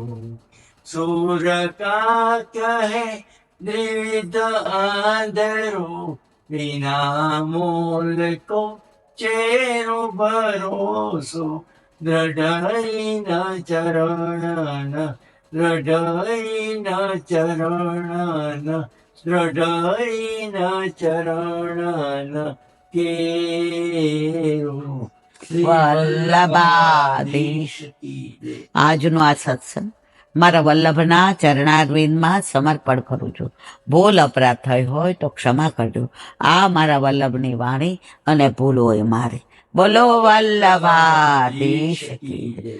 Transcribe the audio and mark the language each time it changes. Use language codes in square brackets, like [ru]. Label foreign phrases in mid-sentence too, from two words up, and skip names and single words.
[hi] सूर का कहे द्विविध आंधरो बिना मोल को चेरो भरोसो दृढ़ चरण दृढ़ चरण दृढ़ चरण केरो. [gu] વલ્લભાધીશ. આજનો આ સત્સંગ મારા વલ્લભના ચરણારવિંદમાં સમર્પણ કરું છું. ભૂલ અપરાધ થઈ હોય તો ક્ષમા કરજો. આ મારા વલ્લભની વાણી અને ભૂલ હોય મારી. [hi] बोलो वल्लभाधीश की जय.